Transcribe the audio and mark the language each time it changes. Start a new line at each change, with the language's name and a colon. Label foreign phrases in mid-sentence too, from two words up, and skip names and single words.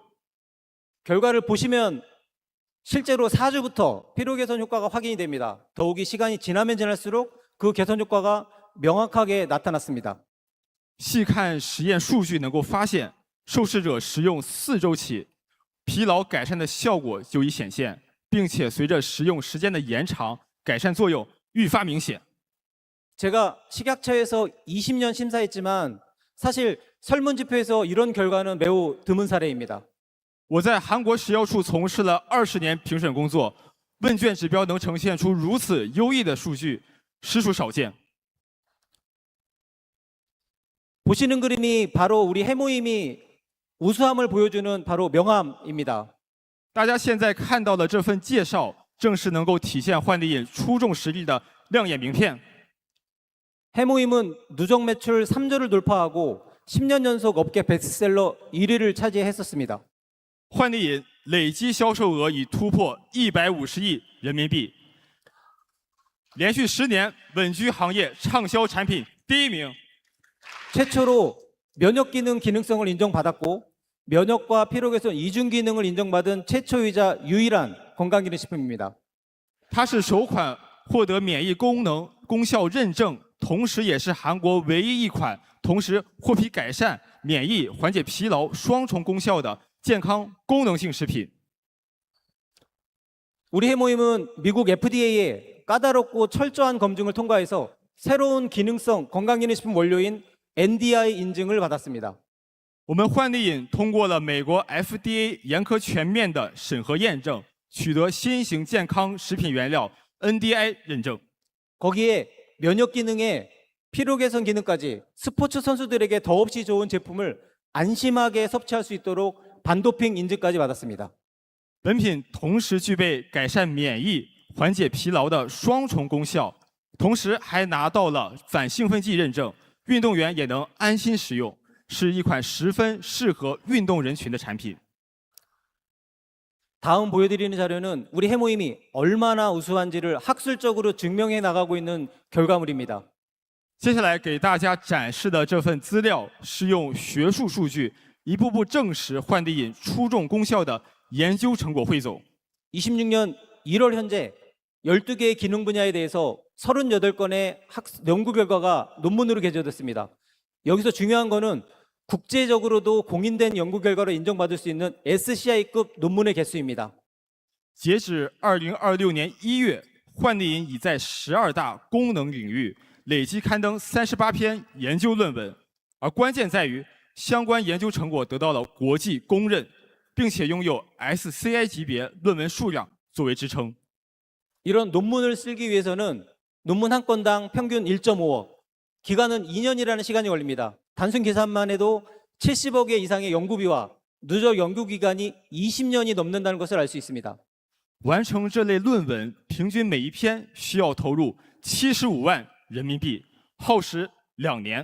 Korean: 결과를 보시면 실제로 4주부터 피로 개선 효과가 확인이 됩니다. 더욱이 시간이 지나면 지날수록 그 개선 효과가 명확하게 나타났습니다.
Chinese: 细看实验数据，能够发现，受试者食用4周起，疲劳改善的效果就已显现，并且随着食用时间的延长，改善作用愈发明显。
Korean: 제가 식약처에서 20년 심사했지만 사실 설문지표에서 이런 결과는 매우 드문 사례입니다.
Chinese: 我在韩国食药处从事了20年评审工作，问卷指标能呈现出如此优异的数据，实属少见。
Korean: 보시는 그림이 바로 우리 해모임이 우수함을 보여주는 바로 명함입니다.
Chinese: 大家现在看到的这份介绍，正是能够体现焕丽饮出众实力的亮眼名片。
Korean: 해모임은 누적 매출 3조를 돌파하고 10년 연속 업계 베스트셀러 1위를 차지했었습니다.
Chinese: 焕丽饮累计销售额已突破150亿人民币，连续10年稳居行业畅销产品第1名。
Korean: 최초로 면역 기능 기능성을 인정받았고 면역과 피로 개선 이중 기능을 인정받은 최초이자 유일한 건강기능식품입니다.
Chinese: 它是首款获得免疫功能功效认证，同时也是韩国唯一一款同时获批改善免疫、缓解疲劳双重功效的健康功能性食品。
Korean: 우리 해모임은 미국 FDA에 까다롭고 철저한 검증을 통과해서 새로운 기능성 건강기능식품 원료인 NDI 인증을 받았습니다.
Chinese: 我们焕丽饮通过了美国 FDA 严苛全面的审核验证，取得新型健康食品原料 NDI 认证。
Korean: 거기에 면역 기능에 피로 개선 기능까지 스포츠 선수들에게 더없이 좋은 제품을 안심하게 섭취할 수 있도록 반도핑 인증까지 받았습니다.
Chinese: 本品同时具备改善免疫、缓解疲劳的双重功效，同时还拿到了反兴奋剂认证， 运动员也能安心使用，是一款十分适合运动人群的产品。
Korean: 다음 보여드리는 자료는 우리 해모임이 얼마나 우수한지를 학술적으로 증명해 나가고 있는 결과물입니다.
Chinese: 接下来给大家展示的这份资料是用学术数据一步步证实换地饮出众功效的研究成果汇总。
Korean: 26년 1월 현재 12개의 기능 분야에 대해서 38건의 연구 결과가 논문으로 게재됐습니다. 여기서 중요한 거는 국제적으로도 공인된 연구 결과로 인정받을 수 있는 SCI급 논문의 개수입니다.
Chinese: 截止2026年1月，换地饮已在12大功能领域累计刊登38篇研究论文，而关键在于相关研究成果得到了国际公认，并且拥有 SCI 级别论文数量作为支撑。
Korean: 이런 논문을 쓰기 위해서는 논문 한 건당 평균 1.5억, 기간은 2년이라는 시간이 걸립니다. 단순 계산만 해도 70억 원 이상의 연구비와 누적 연구 기간이 20년이 넘는다는 것을 알 수 있습니다.
Chinese: 完成这类论文，平均每一篇需要投入75万人民币，耗时2年。